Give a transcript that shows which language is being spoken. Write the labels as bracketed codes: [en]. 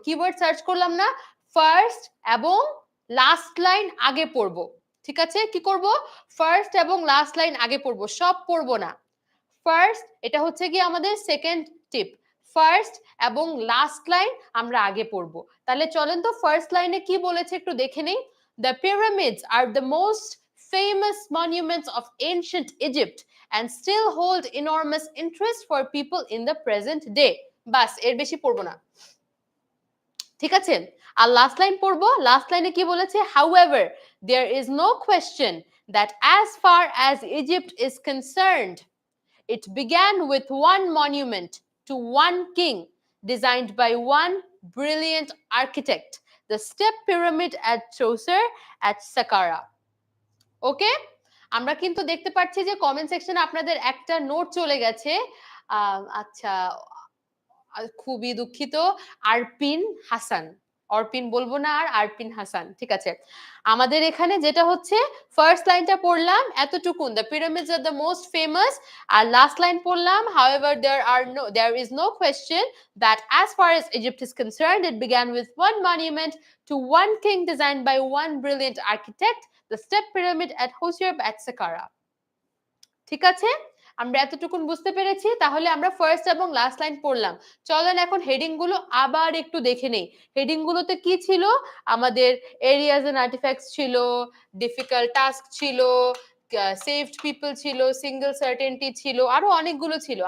[bn] Keyword search করলাম না, first এবং লাস্ট লাইন আগে পড়ব। ঠিক আছে? কি করব? ফার্স্ট এবং লাস্ট লাইন আগে পড়ব, সব পড়ব না। ফার্স্ট, এটা হচ্ছে কি আমাদের সেকেন্ড টিপ। ফার্স্ট এবং লাস্ট লাইন আমরা আগে পড়ব। তাহলে চলেন তো ফার্স্ট লাইনে কি বলেছে একটু দেখে নেই। [en] The pyramids are the most famous monuments of ancient Egypt and still hold enormous interest for people in the present day. [bn] বাস, এর বেশি পড়বো না। ঠিক আছে? আর লাস্ট লাইন পড়বো। লাস্ট লাইনে কি বলেছে? [en] However, there is no question that as far as Egypt is concerned, it began with one monument to one king, designed by one brilliant architect, the step pyramid at Chaucer at Saqqara. [bn] ওকে? আমরা কিন্তু দেখতে পাচ্ছি যে comment সেকশনে আপনাদের একটা note চলে গেছে। আচ্ছা, খুবই দুঃখিত। আরপিন হাসান। অর্পিন বলবো না, আর আরপিন হাসান, ঠিক আছে। আমাদের এখানে যেটা হচ্ছে ফার্স্ট লাইনটা পড়লাম এতটুকুন, [en] the pyramids are the most famous, [bn] আর last line পড়লাম [en] however there is no question that as far as Egypt is concerned it began with one monument to one king designed by one brilliant architect, the step pyramid at Hosierb at Saqqara. [bn] ঠিক আছে, আমরা এতটুকুন বুঝতে পেরেছি। তাহলে আমরা first এবং last line পড়লাম। চলেন এখন হেডিং গুলো আবার একটু দেখে নেই। হেডিং গুলোতে কি ছিল? আমাদের এরিয়াজ এন্ড আর্টিফ্যাক্টস ছিল, ডিফিকাল্ট টাস্ক ছিল, সেভড পিপল ছিল, সিঙ্গেল সার্টেনটি ছিল, আরো অনেকগুলো ছিল।